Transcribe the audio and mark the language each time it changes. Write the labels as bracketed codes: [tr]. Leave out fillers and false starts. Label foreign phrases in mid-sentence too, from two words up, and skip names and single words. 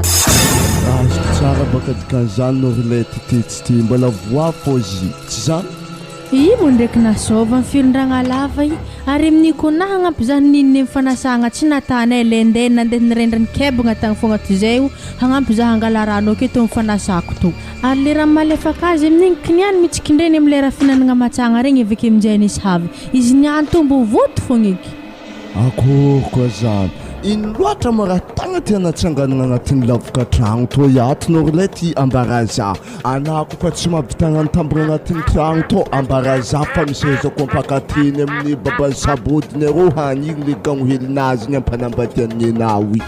[mg] azoko tsara baka dikan'izany no relety tetsy ty mbola voa fô zy tsy zany mo ndraiky nasova amin'ny filondragna lava ary amin'ny konahy hagnampy zany nininy mifanasagna tsy natany lende nandeha nirendrany kebagna tagny fogna toy zay hagnampy za hangala rano ake to mifanasako to ary le raha malefaka azy amin'igny kiniany mitsikindreny amin'ny lera finanagna matsagna regny avake amin'izay nisy havy izy niany to mbo voto fogna eky akory koa zany ino loatra maraha tagna tiana tsanganana agnatin'ny lavoka-tragno to iato norlety ambaraza anako fa tsy mahavitagna ny tambona agnatin'ny tragno to ambaraza fa misehezako ampakateny amin'ny babany sabodiny arô hanigny le gagnohelinazy igny ampanambadian'ny anao i